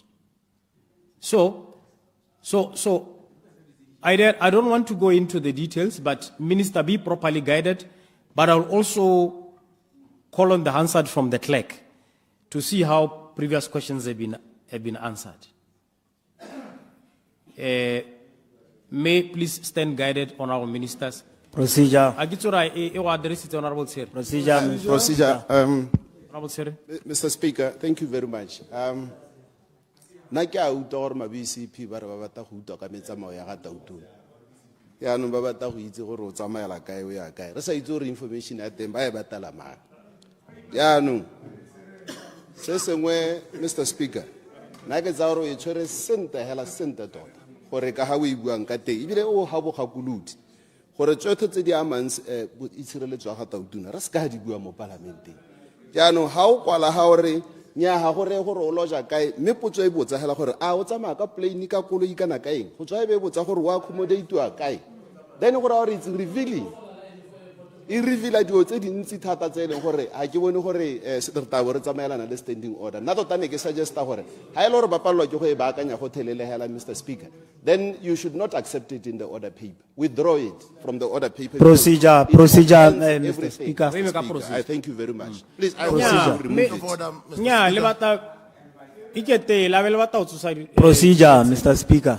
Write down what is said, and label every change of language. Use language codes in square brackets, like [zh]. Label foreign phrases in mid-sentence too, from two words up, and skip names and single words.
[en] So I don't want to go into the details, but Minister, be properly guided, but I'll also call on the Hansard from the clerk to see how previous questions have been answered. May please stand guided, honorable ministers. Procedure. Procedure. Honorable Sir. Mr. Speaker, thank you very much. [tn] Na ke a utlwa gore ma-BCP ba re ba batla go utlwa ka metsamao ya ga tautong. Yaanong ba batla go itse gore o tsamaela kae o ya kae. Re sa itse gore information ya teng ba e batala mang. Yaanong se sengwe, Mr. Speaker, na ke tsa gore o e tshwere sente hela sente tota gore ka ha o e buang ka teng ebile o ha bogakolodi gore tsotlhe tse di amang itshireletso ya ga tautona re se ka di bua mo parlamenteng. Yaanong ha o kwala ha gore nya ha gore o loja kae mme potso e botsa hela gore a o tsamaya ka plane ka koloi kana ka eng go tswa e be botsa gore wa accommodate wa kae then gore [en] it's revealing [tn] e reveala dio tse dintsi thata tse leng gore ha ke bone gore re tabo re tsamaelana le [en] standing order [tn] na tota ne ke suggesta gore ha ile gore ba pallwa ke go e baakanya go thelele hela Mr. [en] Speaker, then you should not accept it in the order paper. Withdraw it from the order paper. Procedure, Mr. Speaker. I thank you very much. Please, I Procedure. will remove it. Procedure, Mr. Speaker.